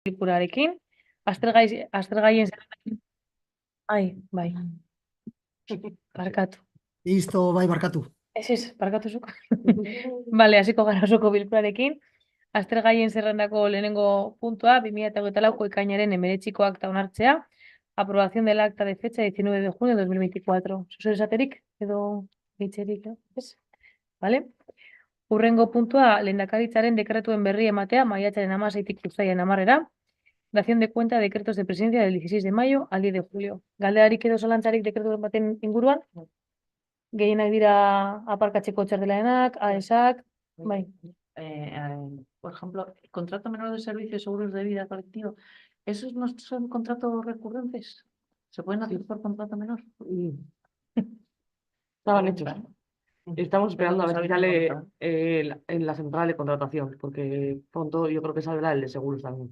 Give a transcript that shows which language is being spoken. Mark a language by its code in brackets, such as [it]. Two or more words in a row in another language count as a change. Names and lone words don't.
[eu] bilkurarekin, aztergaien zerrendarekin. Ai, bai, barkatu. Listo, bai, barkatu. Ez, barkatu zuk. Bale, hasiko gara osoko bilkurarekin. Aztergaien zerrendako lehenengo puntua, 2024ko ekainaren 19ko akta onartzea. [es] Aprobación del acta de fecha 19 de junio de 2024. [eu] Zuzer esaterik edo hitzerik, ez? [es] Vale? [eu] Hurrengo puntua, lehendakaritzaren dekretuen berri ematea, maiatzaren 16tik uztailaren 10era. [es] Dación de cuenta de decretos de presidencia del 16 de mayo al 10 de julio. [eu] Galdearik edo zalantzarik dekretu baten inguruan? Gehienak dira aparkatzeko txartelaenak, AESak, bai. [es] Por ejemplo, contrato menor de servicios seguros de vida colectivo, ¿esos no son contratos recurrentes? ¿Se pueden hacer por contrato menor? Estaban hechos. Estamos esperando a ver si sale Encontrado. en la central de contratación, porque pronto yo creo que saldrá el de seguros también.